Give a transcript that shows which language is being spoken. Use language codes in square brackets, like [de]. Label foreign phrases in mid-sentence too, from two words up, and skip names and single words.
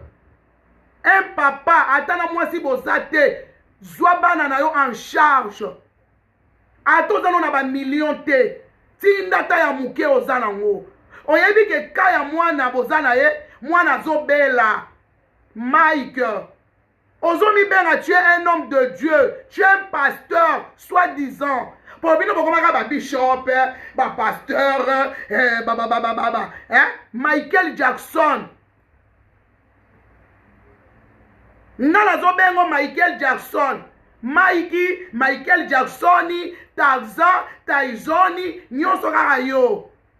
[ln] Un papa atana mwasi bozate zwa bana na yo [fr] en charge. [ln] Atozano na ba million te. Tinda ta ya muke ozana ngo. Oyebi ke kaya mwana bozana ye mwana zobela. Mike. Ozomi benga, [fr] tu es un homme de Dieu. Tu es un pasteur, soi-disant. [ln] Pour bino bokomaka ba bishop, ba pasteur, Michael Jackson. Nana zobengo Michael Jackson. Mikey, Michael Jacksoni, Tarzan, Tyzoni, nyonso kaka yo.